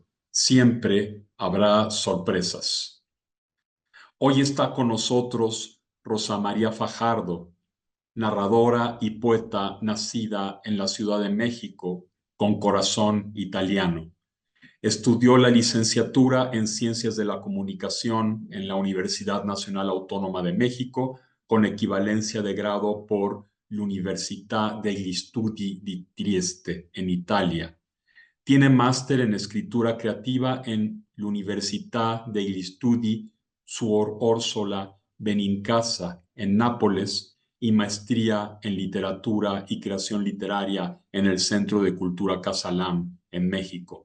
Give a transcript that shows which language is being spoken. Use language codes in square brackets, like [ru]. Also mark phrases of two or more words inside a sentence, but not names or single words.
[es] Siempre habrá sorpresas. Hoy está con nosotros Rosa María Fajardo, narradora y poeta nacida en la Ciudad de México, con corazón italiano. Estudió la licenciatura en Ciencias de la Comunicación en la Universidad Nacional Autónoma de México, con equivalencia de grado por l'Università degli Studi di Trieste, en Italia. Tiene máster en escritura creativa en l'Università degli Studi Suor Orsola Benincasa, en Nápoles, y maestría en literatura y creación literaria en el Centro de Cultura Casalam, en México.